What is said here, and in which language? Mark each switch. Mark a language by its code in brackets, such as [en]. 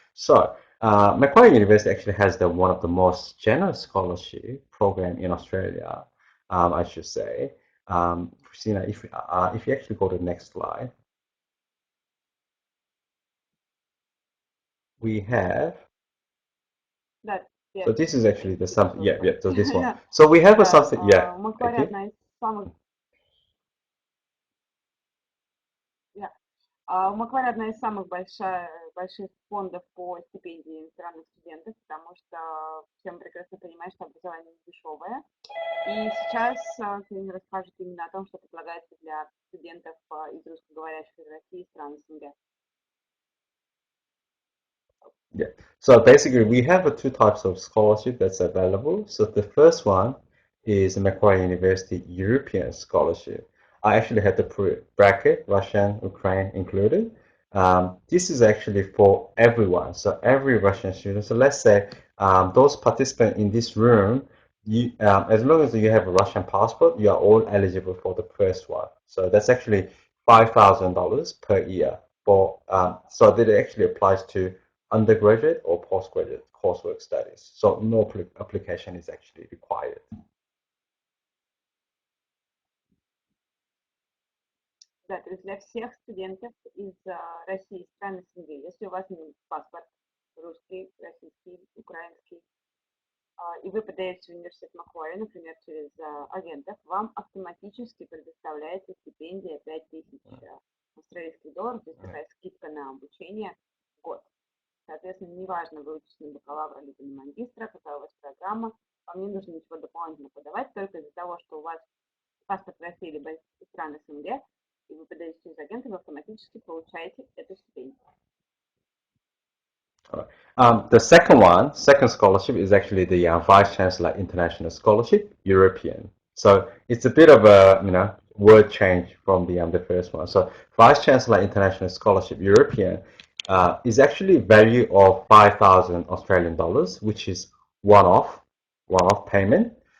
[en] So Macquarie University actually has one of the most generous scholarship program in Australia. I should say. Christina, if you actually go to the next slide, we have. [ru] Да, [en] So this is actually the something. Yeah, yeah. So this one. [ru] Да, [en] So we have a [ru] да, [en] something. Yeah. [ru] Macquarie [en] Okay. [ru] одна из самых, Macquarie одна из самых больших фондов по стипендии иностранных студентов, потому что всем прекрасно понимают, что образование не дешевое. И сейчас Ксения расскажет именно о том, что предлагается для студентов из русскоговорящих России и стран СНГ. [en] Yeah. So basically, we have two types of scholarship that's available. So the first one is Macquarie University European Scholarship. I actually had the bracket Russian, Ukraine included. This is actually for everyone. So every Russian student. So let's say those participants in this room, as long as you have a Russian passport, you are all eligible for the first one. So that's actually $5,000 per year. So that actually applies to undergraduate or postgraduate coursework studies. So no application is actually required. [ru] Да, то есть для всех студентов из России и стран СНГ, если у вас паспорт русский, российский, украинский, и вы подаете в университет Маквари, например, через агентов, вам автоматически предоставляется стипендия 5000 австралийских долларов, то есть такая скидка на обучение в год. Соответственно, неважно, вы учитесь на бакалавра либо на магистра, какая у вас программа, вам не нужно ничего дополнительно подавать, только из-за того, что у вас паспорт России либо из стран СНГ, и вы подаете через агента, вы автоматически получаете эту стипендию. [en] The second scholarship is actually the Vice Chancellor International Scholarship, European. So it's a bit of a word change from the first one. So Vice Chancellor International Scholarship, European, is actually value of 5,000 Australian dollars, which is one-off payment.